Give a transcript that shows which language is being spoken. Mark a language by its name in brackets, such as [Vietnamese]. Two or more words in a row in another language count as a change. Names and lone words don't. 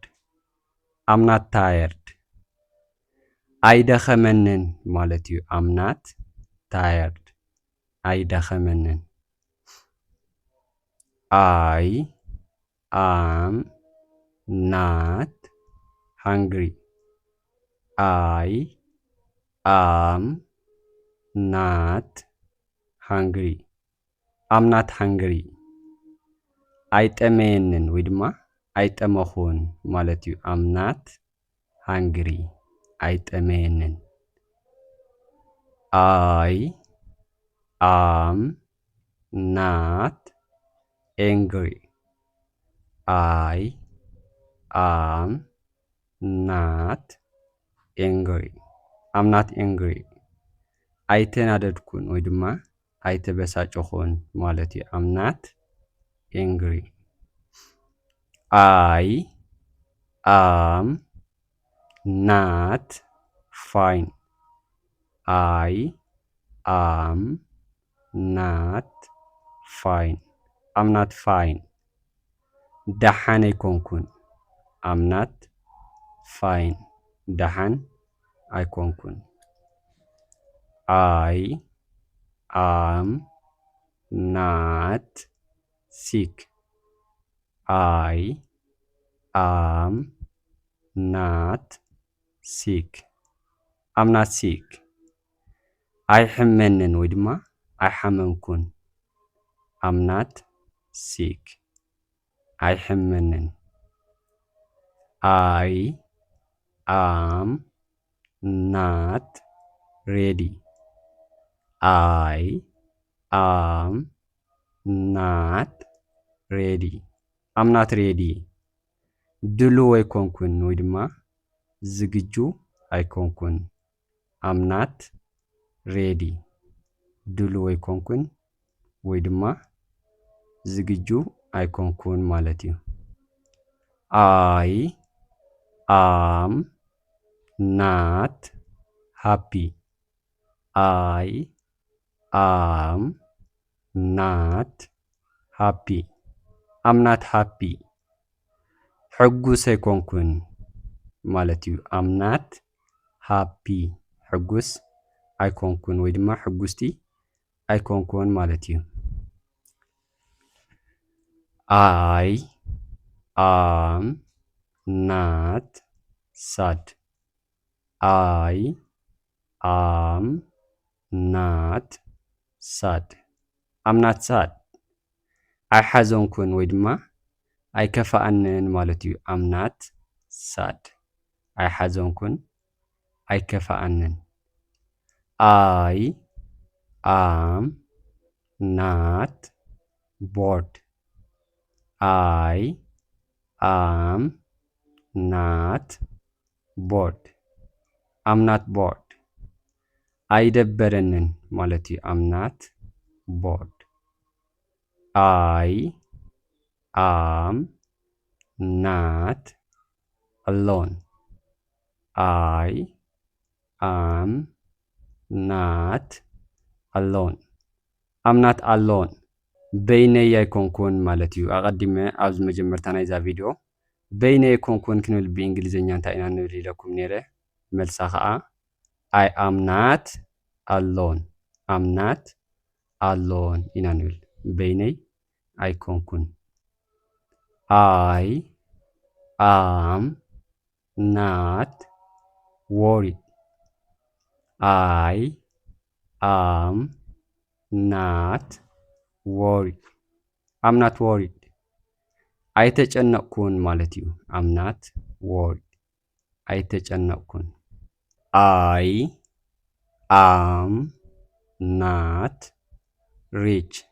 [English] I'm not tired. [Tigrinya] ኣይደኸመንን ማለት እዩ። [English] I'm not tired. ኣይደኸመንን። I am not hungry. I am not hungry. I'm not hungry [Tigrinya] አይጠመየንን ወይ ድማ አይጠመኹን ማለት እዩ [English] I'm not hungry [Tigrinya] አይጠመየንን [English] I am not angry I am not angry I'm not angry [Tigrinya] አይተናደድኩን ወይ ድማ አይተበሳጨኹን ማለት እዩ [English] I'm not angry I am not fine I am not fine I'm not fine [Tigrinya] ደሓን ኣይኮንኩን [English] I'm not fine [Tigrinya] ደሓን ኣይኮንኩን [English] I am not sick I am not sick I'm not sick [Tigrinya] ኣይሕመንን ወይ ድማ ኣይሓመምኩን [English] I'm not sick ኣይሕመንን I am not ready I am not ready I'm not ready [Tigrinya] ድሉው ኣይኮንኩን ወይ ድማ ዝግጁ ኣይኮንኩን [English] I'm not ready [Tigrinya] ድሉው ኣይኮንኩን ወይ ድማ ዝግጁ ኣይኮንኩን ማለት እዩ [English] I am not happy I am not happy I'm not happy [Tigrinya] ሕጉስ ኣይኮንኩን ማለት እዩ [English] I'm not happy [Tigrinya] ሕጉስ ኣይኮንኩን ወይ ድማ ሕጉስቲ ኣይኮንኩን ማለት እዩ [English] I am not sad I am not sad I'm not sad [Tigrinya] ኣይሓዘንኩን ወይ ድማ ኣይከፋኣንን ማለት እዩ [English] I'm not sad [Tigrinya] ኣይሓዘንኩን ኣይከፋኣንን [English] I am not bored I am not bored I'm not bored [Tigrinya] አይደበረንን ማለት እዩ [English] I'm not bored I am not alone I am not alone I'm not [Tigrinya] alone በይነይ ኣይኮንኩን ማለት እዩ ኣቐዲመ ኣብዚ መጀመርታ ናይዛ ቪድዮ በይነይ ኣይኮንኩን ክንብል ብእንግሊዝኛ እንታይ ኢና ንብል ኢለኩም ነይረ መልሳ ከዓ [English] I am not alone I'm not alone [Tigrinya] ኢና ንብል በይነይ ኣይኮንኩን [English] I am not worried I am not worried I'm not worried [Tigrinya] አይተጨነቅኩን ማለት እዩ [English] I'm not worried አይተጨነቅኩን I am not rich